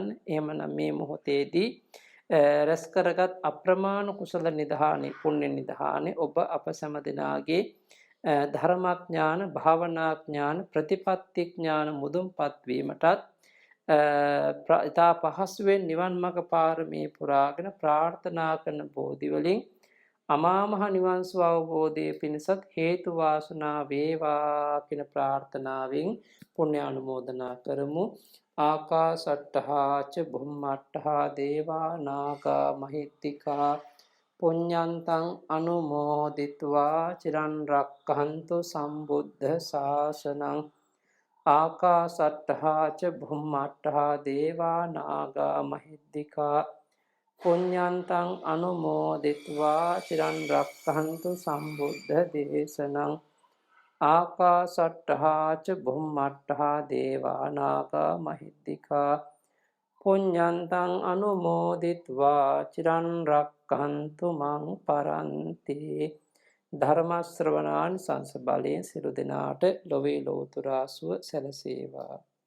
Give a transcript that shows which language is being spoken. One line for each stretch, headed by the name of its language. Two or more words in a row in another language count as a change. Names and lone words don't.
Sinhala: එහෙමනම් මේ මොහොතේදී රැස් කරගත් අප්‍රමාණ කුසල නිධානි පුණ්‍ය නිධානි ඔබ අප සෑම දිනාගේ ධර්මඥාන භාවනා ඥාන ප්‍රතිපත්ති ඥාන මුදුන්පත් වීමටත් ඉතා පහසුවෙන් නිවන් මඟ පාරමී පුරාගෙන ප්‍රාර්ථනා කරන බෝධි වලින් අමා මහ නිවන් සුව අවබෝධයේ පිණිසත් හේතු වාසනා වේවා කියන ප්‍රාර්ථනාවෙන් පුණ්‍ය අනුමෝදනා කරමු.
Pali: ආකාසට්ඨා ච බුම්මට්ඨා දේවා නාග මහිත්‍තිකා පුඤ්ඤන්තං අනුමෝදිත्वा චිරන් රක්ඛන්තු සම්බුද්ධ ශාසනං. ආකාසට්ඨා ච බුම්මට්ඨා දේවා නාග මහිත්‍තිකා පුඤ්ඤන්තං අනුමෝදිත्वा චිරන් රක්ඛන්තු සම්බුද්ධ දේශනං. ආකාසට්ඨා ච බුම්මට්ඨා දේවා නාග මහිත්‍තිකා පුඤ්ඤන්තං අනුමෝදිත्वा චිරන් රක්ඛන්තු මං පරන්ති.
Sinhala: ධර්ම ශ්‍රවණාන් සංස බලයෙන් සියලු දෙනාට ලොවේ ලෝතුරා සුව සැලසේවා.